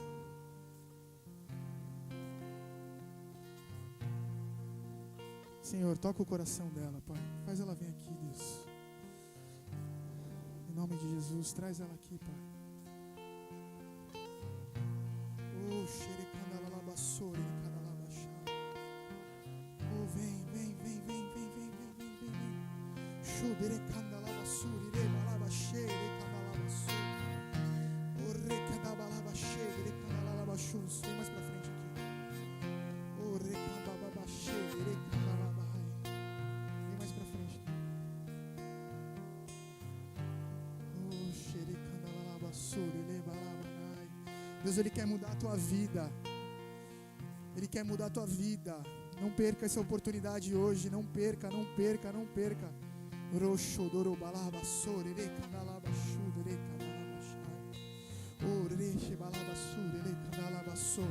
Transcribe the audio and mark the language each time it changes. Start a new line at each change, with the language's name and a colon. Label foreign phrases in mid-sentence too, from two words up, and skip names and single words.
Portuguese: Senhor, toca o coração dela, Pai. Faz ela vir aqui, Deus. Em nome de Jesus, traz ela aqui, Pai. Oh, xerecandalabassore, cadalabaxá. Oh, vem. Xuderecandalabassure, rebalabaxê, recandalabassure. Oh, recandalabaxê, recandalabaxus. Vem mais pra frente aqui. Oh, recandalabaxê, recandalabaxê. Vem mais pra frente aqui. Oh, xerecandalabassure, rebalabanai. Deus, Ele quer mudar a tua vida. Ele quer mudar a tua vida. Não perca essa oportunidade hoje. Não perca. Roxo doro balabassore, recandalabaxu, recandalabaxai. Oh, reche balabassure, recandalabassore.